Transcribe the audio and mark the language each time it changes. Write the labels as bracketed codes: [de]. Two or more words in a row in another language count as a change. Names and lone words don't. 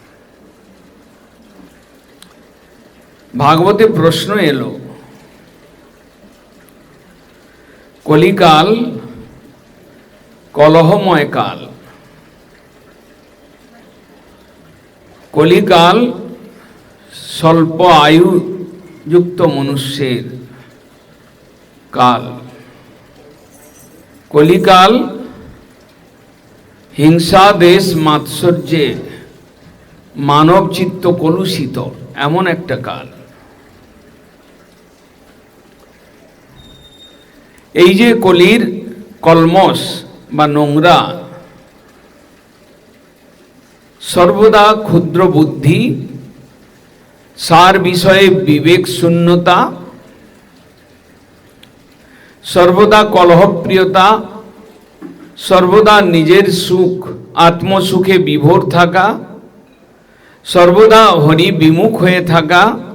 [bn] ভাগবতে প্রশ্ন এলো কলিকাল কলহময় কাল, কলিকাল স্বল্প আয়ু যুক্ত মনুষ্যের কাল, কলিকাল হিংসা দেশ মাৎসর্যে মানব চিত্ত কলুষিত এমন একটা কাল। এই যে কলির কলমস বা নোংরা, সর্বদা ক্ষুদ্র বুদ্ধি, সার বিষয়ে বিবেক শূন্যতা, সর্বদা কলহপ্রিয়তা, সর্বদা নিজের সুখ আত্মসুখে বিভোর থাকা, সর্বদা হরি বিমুখ হয়ে থাকা,